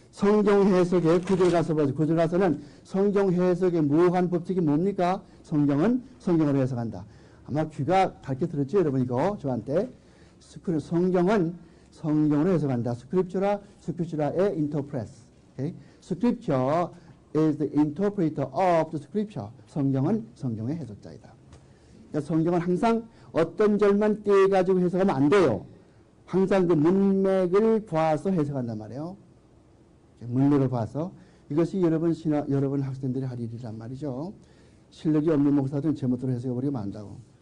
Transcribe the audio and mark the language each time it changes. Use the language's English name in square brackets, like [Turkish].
[Korean] 성경 해석의 구절 가서 보죠. 구절 가서는 성경 해석의 무한 법칙이 뭡니까? 성경은 성경으로 해석한다. 아마 귀가 밝게 들었죠, 여러분 이거 저한테. 성경은 성경으로 해석한다. 스크립처라의 interprets. [English] Okay? Scripture is the interpreter of the scripture. [Korean] 성경은 성경의 해석자이다. 그러니까 성경은 항상 어떤 절만 떼가지고 해석하면 안 돼요. 항상 그 문맥을 봐서 해석한단 말이에요. 문맥을 봐서. 이것이 여러분 학생들이 할 일이란 말이죠. 실력이 없는 목사들은 제멋대로 해석해버리면 안다고.